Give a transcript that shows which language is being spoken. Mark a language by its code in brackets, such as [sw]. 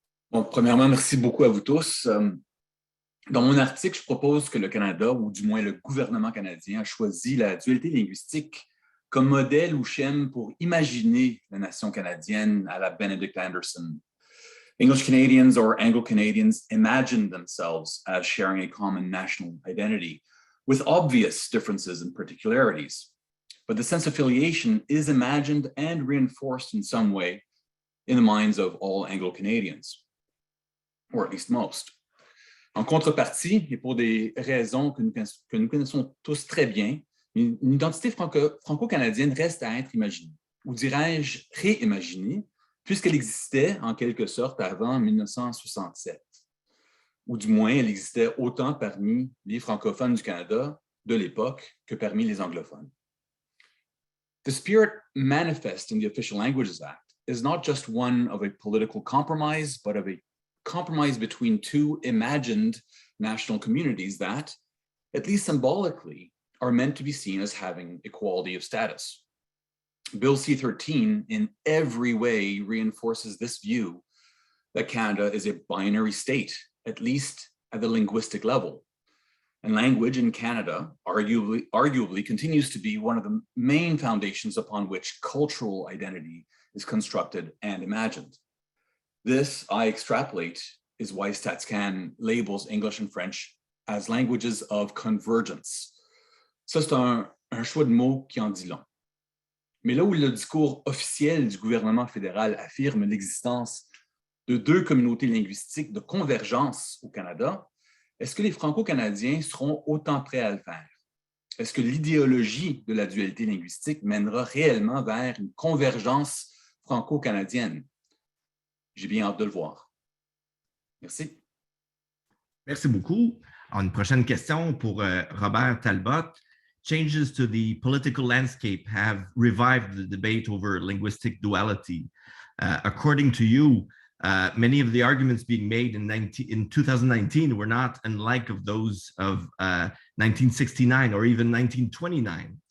[fr] Bon, premièrement, merci beaucoup à vous tous. Dans mon article, je propose que le Canada, ou du moins le gouvernement canadien, a choisi la dualité linguistique comme modèle ou schème pour imaginer la nation canadienne à la Benedict Anderson. [en] English Canadians or Anglo-Canadians imagine themselves as sharing a common national identity with obvious differences and particularities. But the sense of affiliation is imagined and reinforced in some way in the minds of all Anglo-Canadians, or at least most. [fr] En contrepartie, et pour des raisons que nous connaissons tous très bien, une identité franco-canadienne reste à être imaginée, ou dirais-je réimaginée, puisqu'elle existait en quelque sorte avant 1967. Ou du moins, elle existait autant parmi les francophones du Canada de l'époque que parmi les anglophones. [en] The spirit manifest in the Official Languages Act is not just one of a political compromise, but of a compromise between two imagined national communities that, at least symbolically, are meant to be seen as having equality of status. Bill C-13 in every way reinforces this view that Canada is a binary state, at least at the linguistic level. And language in Canada arguably continues to be one of the main foundations upon which cultural identity is constructed and imagined. This, I extrapolate, is why StatsCan labels English and French as languages of convergence. [fr] Ça, c'est un choix de mots qui en dit long. Mais là où le discours officiel du gouvernement fédéral affirme l'existence de deux communautés linguistiques de convergence au Canada, est-ce que les Franco-Canadiens seront autant prêts à le faire? Est-ce que l'idéologie de la dualité linguistique mènera réellement vers une convergence franco-canadienne? J'ai bien hâte de le voir. Merci. Merci beaucoup. Une prochaine question pour Robert Talbot. [en] Changes to the political landscape have revived the debate over linguistic duality. According to you, many of the arguments being made in 2019 were not unlike of those of 1969 or even 1929.